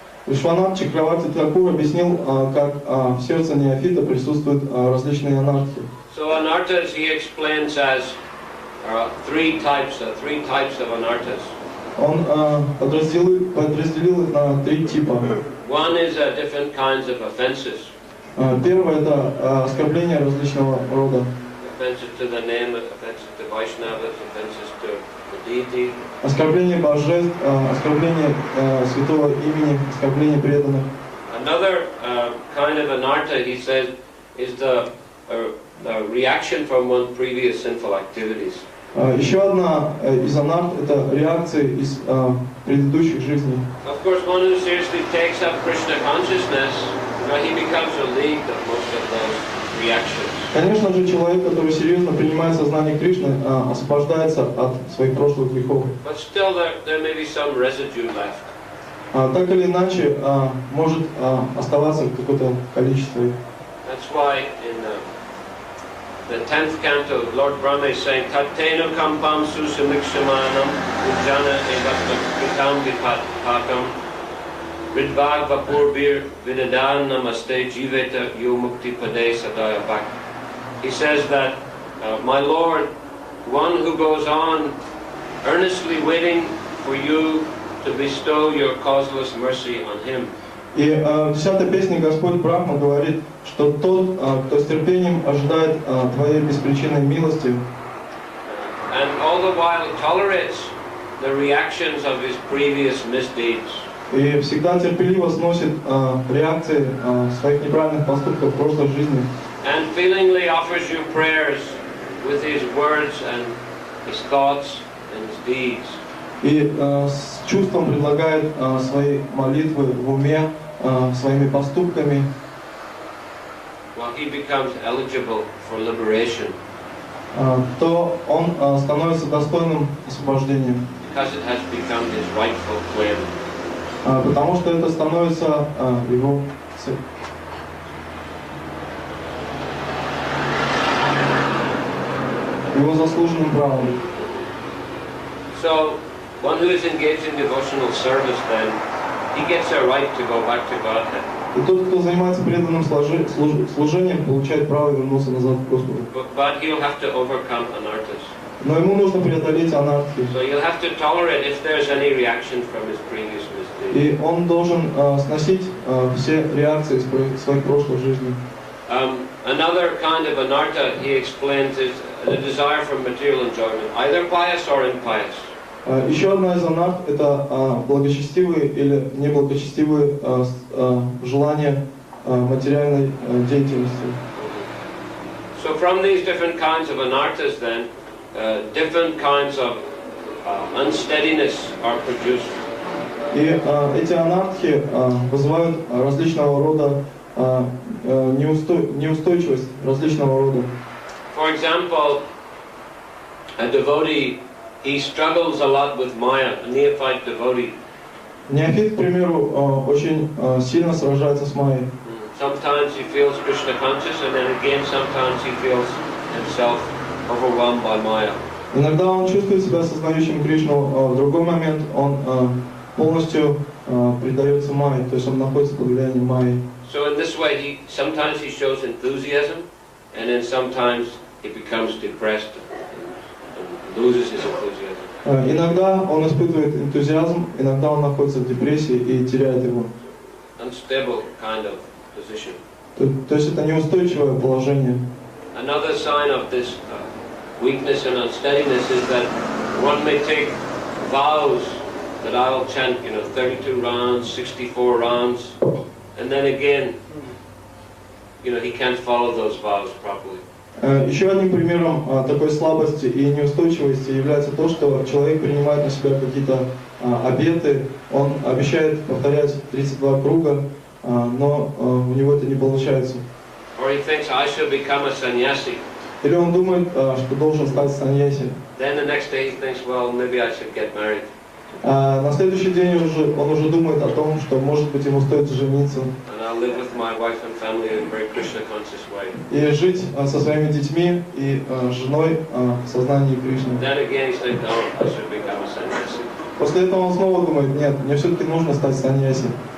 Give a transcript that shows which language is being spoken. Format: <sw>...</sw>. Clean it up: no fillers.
<ru>Вишванат Чакраварти Тхакур объяснил, как в сердце неофита присутствуют различные анархи.</ru> <en>So anarthas he explains as three types of anarthas.</en> <ru>Он подразделил их на три типа.</ru> <en>One is different kinds of offenses.</en> <ru>Первое это оскорбления различного рода.</ru> <en>Offenses to the name, offenses to Vaishnavas, offenses to the deity.</en> <ru>Оскорбление божеств, оскорбление святого имени, оскорбление преданных.</ru> <en>Another kind of anartha, he says, is the reaction from one's previous sinful activities.</en> <ru>Еще одна из анарт это реакции из предыдущих жизней.</ru> <en>Of course, one who seriously takes up Krishna consciousness, he becomes relieved of most of those reactions.</en> <ru>Конечно же, человек, который серьезно принимает сознание Кришны, освобождается от своих прошлых грехов.</ru> <en>But still, there may be some residue left.</en> <ru>Так или иначе, может оставаться какое-то количество.</ru> <en>That's why in the 10th canto, Lord Brahma is saying,</en> <sa>Tattenu kampam susamikshamanam ujjana evatam vipakam ridvag vapurbir vidadan namaste jiveta yomukti pade sadaya bhak.</sa> <en>He says that, my Lord, one who goes on earnestly waiting for you to bestow your causeless mercy on him.</en> <ru>И в 10-й песне Господь Брахма говорит, что тот, кто с терпением ожидает твоей беспричинной милости,</ru> <en>and all the while tolerates the reactions of his previous misdeeds.</en> <ru>И всегда терпеливо сносит реакции своих неправильных поступков в прошлой жизни.</ru> <en>And feelingly offers you prayers with his words and his thoughts and his deeds.</en> <ru>И с чувством предлагает свои молитвы в уме, своими поступками,</ru> <en>well, he becomes eligible for liberation</en> <ru>то он становится достойным освобождения.</ru> <en>because it has become his rightful claim.</en> <ru>Потому что это становится его заслуженным правом.</ru> <en>So, one who is engaged in devotional service, then he gets a right to go back to Godhead.</en> <ru>И тот, кто занимается преданным служением, получает право вернуться назад к Господу.</ru> <en>But he'll have to overcome anarthas.</en> <ru>Но ему нужно преодолеть анархию.</ru> <en>So you'll have to tolerate if there's any reaction from his previous misdeeds.</en> <ru>И он должен сносить все реакции своих прошлых жизней.</ru> <en>Another kind of anartha, he explains, is the desire for material enjoyment, either pious or impious.</en> <ru>Еще одна из анарт — это благочестивые или неблагочестивые желания материальной деятельности.</ru> <en>So from these different kinds of anarthas, then, different kinds of unsteadiness are produced.</en> <ru>И эти анархи вызывают различного рода неустойчивость, различного рода.</ru> <en>For example, a devotee, he struggles a lot with Maya, a neophyte devotee.</en> <ru>Неофит, к примеру, очень сильно сражается с Майей.</ru> <en>Sometimes he feels Krishna conscious, and then again sometimes he feels himself overwhelmed by Maya.</en> <ru>Иногда он чувствует себя сознающим Кришну, в другой момент он полностью предается Майе, то есть он находится под влиянием Майи.</ru> <en>So in this way, sometimes he shows enthusiasm, and then sometimes he becomes depressed and loses his enthusiasm.</en> <ru>Иногда он испытывает энтузиазм, иногда он находится в депрессии и теряет его.</ru> <en>Unstable kind of position.</en> <ru>То есть это неустойчивое положение.</ru> <en>Another sign of this weakness and unsteadiness is that one may take vows that I'll chant, 32 rounds, 64 rounds, and then again, he can't follow those vows properly.</en> <ru>Еще одним примером такой слабости и неустойчивости является то, что человек принимает на себя какие-то обеты, он обещает повторять 32 круга, но у него это не получается.</ru> <en>Or he thinks I should become a sannyasi.</en> <ru>Или он думает, что должен стать саньяси.</ru> <en>Then the next day he thinks, well, maybe I should get married.</en> <ru>На следующий день он уже думает о том, что, может быть, ему стоит жениться.</ru> <en>And I'll live with my wife and family in a very Krishna conscious way.</en> <ru>И жить со своими детьми и женой в сознании Кришны.</ru> <en>Then again he thinks, no, I should become a sannyasi.</en> <ru>После этого он снова думает, нет, мне все-таки нужно стать саньяси.</ru>